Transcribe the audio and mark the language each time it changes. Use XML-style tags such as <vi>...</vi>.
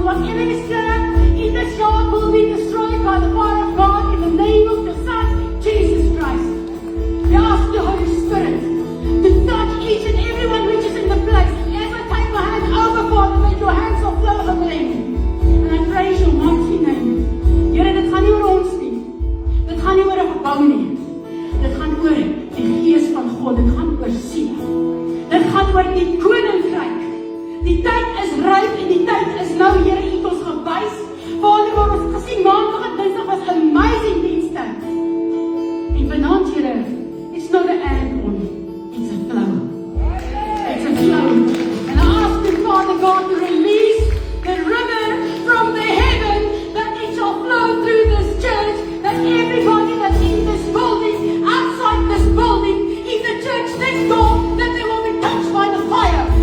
<en>Whatever is there in this yard will be destroyed by the fire of God, in the name of the Son, Jesus Christ. We ask the Holy Spirit to touch each and everyone which is in the place. As I take my hand over, Father, make your hands of flow of them. And I praise your mighty name.</en> <af>Here, dit gaan nie oor ons nie. Dit gaan nie oor 'n gebou nie. Dit gaan oor die Gees van God. Dit gaan oor siel. Dit gaan oor die koninkryk. Die tyd is ryp en die tyd is nou, Here, U het ons gewys. Vader, waar ons gesien, Maandag en Dinsdag was amazing dienste. En vanaand,</af> <en>Here, it's not an add-on, it's a flow. It's a flow. And I ask you, Father God, to release the river from the heaven, that it shall flow through this church, that everybody that's in this building, outside this building, in the church next door, that they will be touched by the fire.</en>